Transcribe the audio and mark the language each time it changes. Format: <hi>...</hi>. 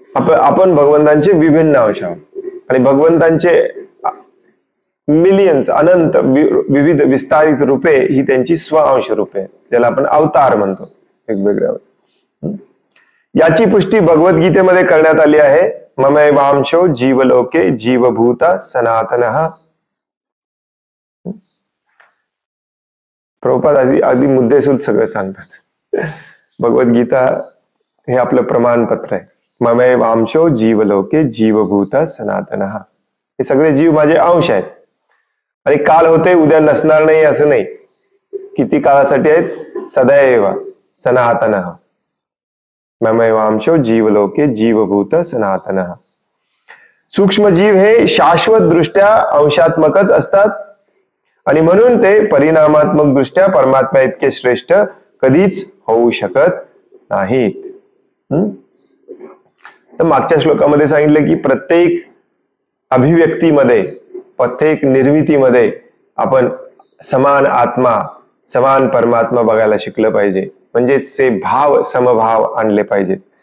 <mr>आपण भगवंतांचे विभिन्न अंश आहोत, आणि भगवंतांचे मिलियन्स अनंत विविध विस्तारित रूपे ही त्यांची स्वअंश रूपे, ज्याला आपण अवतार म्हणतो वेगवेगळ्या. याची पुष्टी भगवद्गीतेमध्ये करण्यात आली आहे.</mr> <sa>ममैवांशो जीवलोके जीवभूत सनातनः.</sa> <mr>प्रभुपाद अगदी मुद्देसूद सगळं सांगतात. भगवद्गीता हे आपलं प्रमाणपत्र आहे.</mr> <sa>ममैवांशो जीवलोके जीवभूत सनातनः.</sa> <mr>हे सगळे जीव माझे अंश आहेत, आणि काल होते उद्या नसणार नाही असं नाही. किती काळासाठी आहेत? सदैव सनातनः.</mr> <sa>ममैवांशो जीवलोके जीवभूत सनातनः.</sa> <mr>सूक्ष्म जीव हे शाश्वत दृष्ट्या अंशात्मकच असतात, आणि म्हणून ते परिणामात्मक दृष्ट्या परमात्मा इतके श्रेष्ठ कधीच होऊ शकत नाहीत. तर मागच्या श्लोकामध्ये सांगितलं की प्रत्येक अभिव्यक्तीमध्ये, प्रत्येक निर्मितीमध्ये आपण समान आत्मा, समान परमात्मा बघायला शिकलं पाहिजे, म्हणजेच ते भाव समभाव आणले पाहिजेत.</mr>